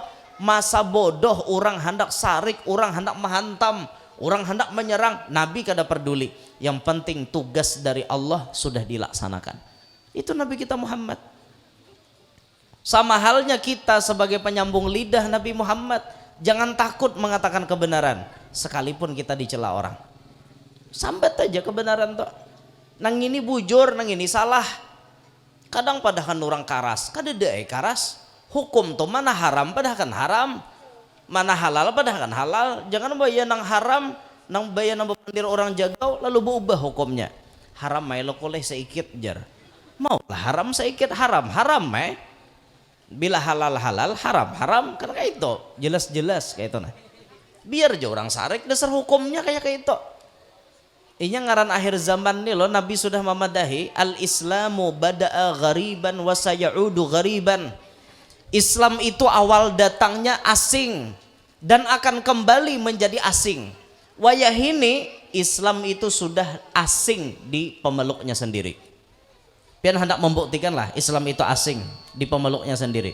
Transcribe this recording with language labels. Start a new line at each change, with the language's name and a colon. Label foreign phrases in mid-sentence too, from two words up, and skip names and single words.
Banjar: Masa bodoh orang hendak sarik, orang hendak menghantam, orang hendak menyerang, Nabi kada peduli.
Indonesian: Yang penting tugas dari Allah sudah dilaksanakan. Itu Nabi kita Muhammad. Sama halnya kita sebagai penyambung lidah Nabi Muhammad, jangan takut mengatakan kebenaran sekalipun kita dicela orang.
Banjar: Sambat aja kebenaran tuh. Nang ini bujur, nang ini salah. Kadang padahal orang karas, kada deai karas. Hukum tuh mana haram padahal kan haram, mana halal padahal kan halal. Jangan bayar nang haram, nang bayar nang bepandir orang jagau lalu berubah hukumnya. Haram mai lo koleh seikit jar. Mau lah haram seikit haram bila halal halal haram haram kan kayak itu jelas kayak itu nah. Biar aja orang sarik dasar hukumnya kayak itu. Ini ngaran akhir zaman nih loh, Nabi sudah memadahi
Arabic: al-islamu bada'a ghariban wa sayaudu ghariban.
Indonesian: Islam itu awal datangnya asing dan akan kembali menjadi asing.
Banjar: Wayahini Islam itu sudah asing di pemeluknya sendiri. Pian hendak membuktikan lah Islam itu asing di pemeluknya sendiri.